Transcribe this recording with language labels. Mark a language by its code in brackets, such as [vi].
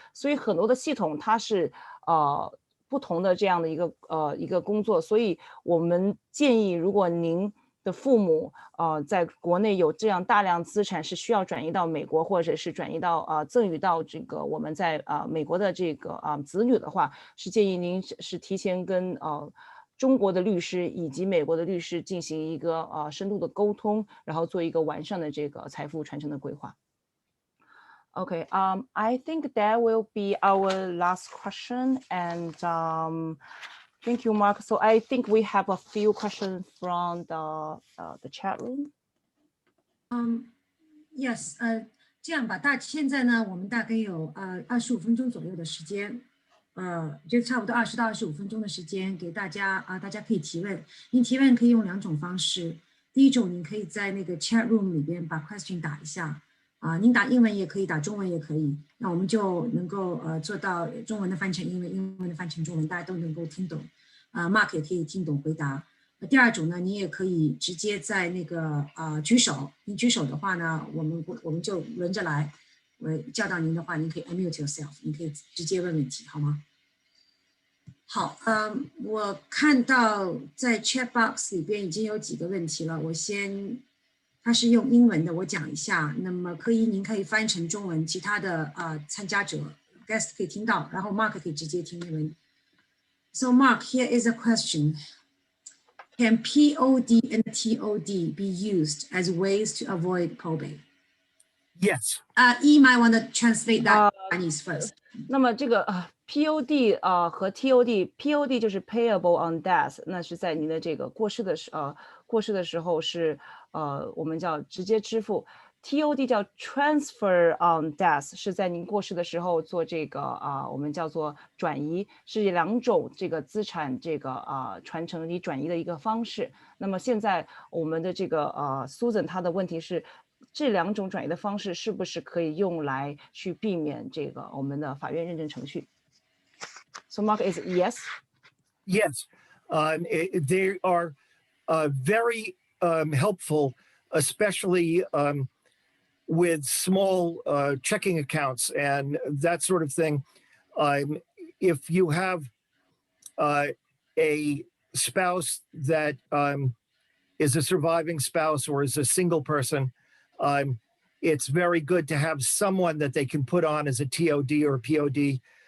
[zh] 所以很多的系统它是不同的这样的一个工作，所以我们建议，如果您的父母在国内有这样大量资产是需要转移到美国，或者是转移到赠与到这个我们在美国的这个子女的话，是建议您是提前跟中国的律师以及美国的律师进行一个深度的沟通，然后做一个完善的这个财富传承的规划。 [en] Okay, I think that will be our last question, and thank you, Mark. So I think we have a few questions from the chat room. [zh] Yes, 这样吧，现在呢，我们大概有25分钟左右的时间。就差不多20到25分钟的时间给大家大家可以提问。您提问可以用2种方式，第一种，您可以在那个 chat room 里边把 question 打一下您打英文也可以，打中文也可以，那我们就能够做到中文的翻成英文，英文的翻成中文，大家都能够听懂。 Mark 也可以听懂回答。第二种呢，你也可以直接在那个举手，你举手的话呢，我们就轮着来。我叫到您的话，您可以 [en] unmute yourself， [zh] 你可以直接问问题，好吗？好，我看到在 chat box 里边已经有几个问题了，它是用英文的，我讲一下。那么您可以翻成中文，其他的参加者 guest 可以听到，然后 Mark 可以直接听英文。 [en] So Mark, here is a question. Can POD and TOD be used as ways to avoid probate? Yes. You might want to translate that Chinese first. [zh] 那么这个POD 和 TOD，POD 就是 payable on death， 那是在您的这个过世的时候是我们叫直接支付。 TOD 叫 transfer on death， 是在您过世的时候做这个我们叫做转移，是2种这个资产这个传承与转移的一个方式。那么现在我们的这个Susan 她的问题是，这2种转移的方式是不是可以用来去避免这个我们的法院认证程序 ？ [en] So Mark is yes. Yes, they are very helpful, especially with small checking accounts and that sort of thing. If you have a spouse that is a surviving spouse or is a single person, it's very good to have someone that they can put on as a TOD or a POD.